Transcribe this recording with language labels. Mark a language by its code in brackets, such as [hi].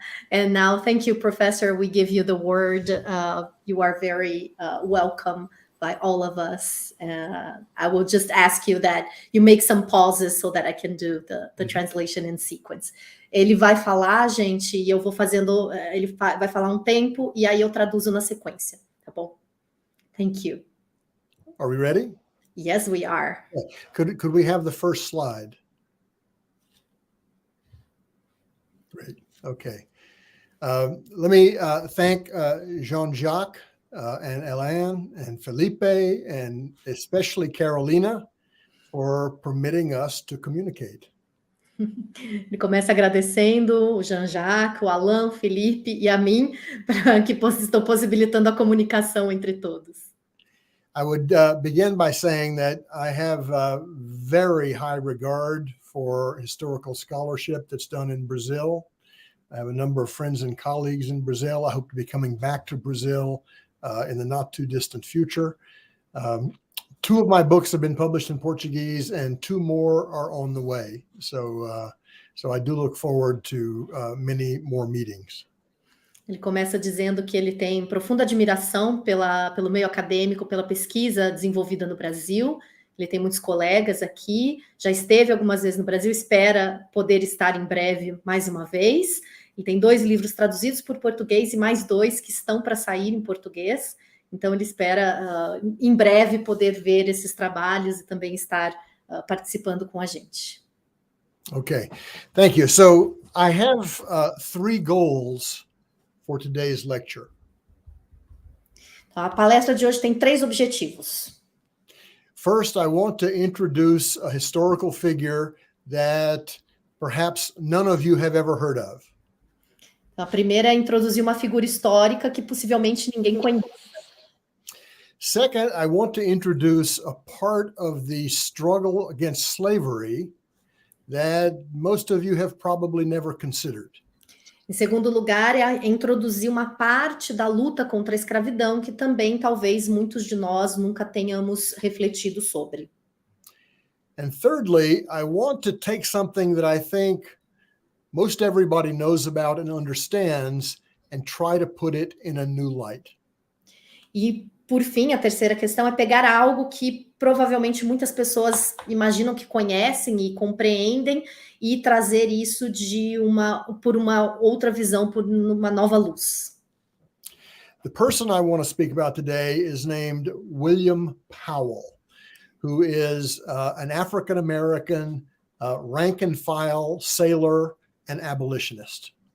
[en] And now, thank you, Professor. We give you the word. You are very welcome by all of us. I will just ask you that you make some pauses so that I can do the translation in sequence. [pt] Ele vai falar, gente, e eu vou fazendo, ele vai falar um tempo, e aí eu traduzo na sequência, tá bom? [en] Thank you. Are we ready? Yes, we are. Could we have the first slide? Great. Okay. Let me thank Jean-Jacques and Alain and Felipe and especially Carolina for permitting us to communicate. [pt] Ele começa agradecendo o Jean-Jacques, o Alain, o Felipe e a mim, que estão possibilitando a comunicação entre todos. [en] I would begin by saying that I have very high regard for historical scholarship that's done in Brazil. I have a number of friends and colleagues in Brazil. I hope to be coming back to Brazil in the not too distant future. Two of my books have been published in Portuguese and two more are on the way. So I do look forward to many more meetings. [pt] Ele começa dizendo que ele tem profunda admiração pelo meio acadêmico, pela pesquisa desenvolvida no Brasil. Ele tem muitos colegas aqui, já esteve algumas vezes no Brasil, espera poder estar em breve mais uma vez. Ele tem 2 livros traduzidos por português e mais 2 que estão para sair em português. Então, ele espera em breve poder ver esses trabalhos e também estar participando com a gente. [en] Okay, thank you. So I have 3 goals for today's lecture. [pt] A palestra de hoje tem 3 objetivos. [en] First, I want to introduce a historical figure that perhaps none of you have ever heard of. [pt] A primeira é introduzir uma figura histórica que possivelmente ninguém conhece. [en] Second, I want to introduce a part of the struggle against slavery that most of you have probably never considered. [pt] Em segundo lugar, é introduzir uma parte da luta contra a escravidão que também talvez muitos de nós nunca tenhamos refletido sobre. [en] And thirdly, I want to take something that I think most everybody knows about and understands and try to put it in a new light. [pt] E, por fim, a terceira questão é pegar algo que provavelmente muitas pessoas imaginam que conhecem e compreendem e trazer isso por uma outra visão, por uma nova luz. [en] The person I want to speak about today is named William Powell, who is an African-American rank and file sailor and abolitionist.